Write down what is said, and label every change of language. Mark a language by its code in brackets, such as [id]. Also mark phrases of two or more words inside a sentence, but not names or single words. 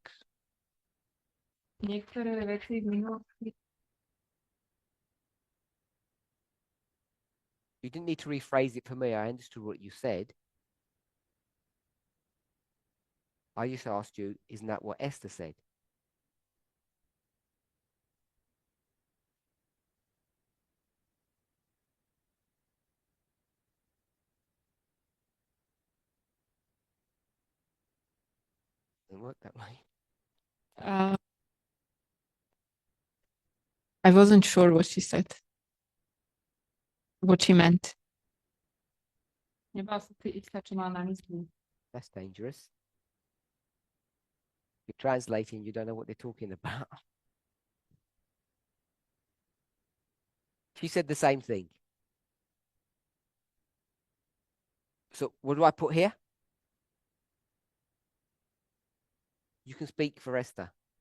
[sk] Niektoré veci v minulosti [en] You didn't need to rephrase it for me. I understood what you said. I just asked you, isn't that what Esther said? It doesn't work that way. I wasn't sure what she said, what she meant. [sk] nebola som si istá, čo má na mysli. [en] That's dangerous. You're translating, you don't know what they're talking about. She said the same thing. So what do I put here? You can speak for Esther.